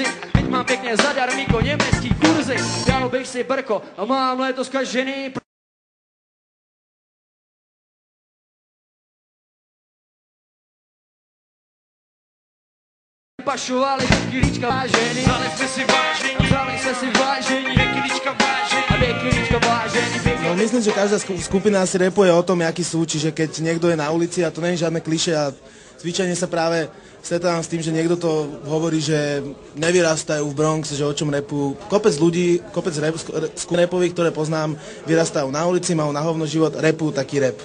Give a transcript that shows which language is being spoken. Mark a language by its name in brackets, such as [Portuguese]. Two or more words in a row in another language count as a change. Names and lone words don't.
[Czech] Teď mám pěkně zadarmíko německý kurzy, dal bych si brko a mám letos kažený. Pašovali kilíčka vážení, vzali jsme si vážení, dvě kilíčka vážení. [Slovak] No myslím, že každá skupina si repuje o tom, jaký sú, čiže keď niekto je na ulici, a to nie je žiadne klišé, a zvyčajne sa práve stretávam s tým, že niekto to hovorí, že nevyrastajú v Bronxe, že o čom repujú. Kopec ľudí, kopec repových, ktoré poznám, vyrastajú na ulici, majú na hovno život, repujú taký rap.